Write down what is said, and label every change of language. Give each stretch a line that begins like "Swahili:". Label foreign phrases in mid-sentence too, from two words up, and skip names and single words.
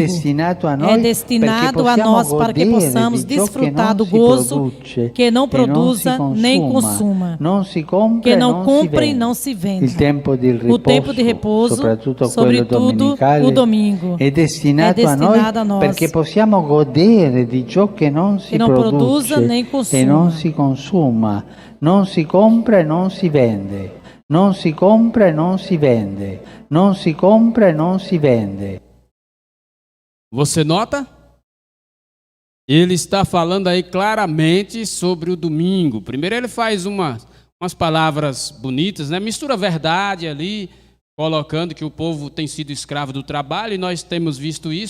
Portuguese: É destinado a nós para que possamos desfrutar do gozo que não produza nem consuma, que não compra e não se vende. O tempo de repouso, sobretudo o domingo, é destinado a nós para que possamos
Italian: godere di ciò che non si
Portuguese: produza nem
Italian: e non si consuma, non si compra e non si vende. Non si compra e non si vende. Non si compra e non si vende.
Portuguese: Você nota? Ele está falando aí claramente sobre o domingo. Primeiro ele faz umas palavras bonitas, né? Mistura verdade ali, colocando que o povo tem sido escravo do trabalho, e nós temos visto isso.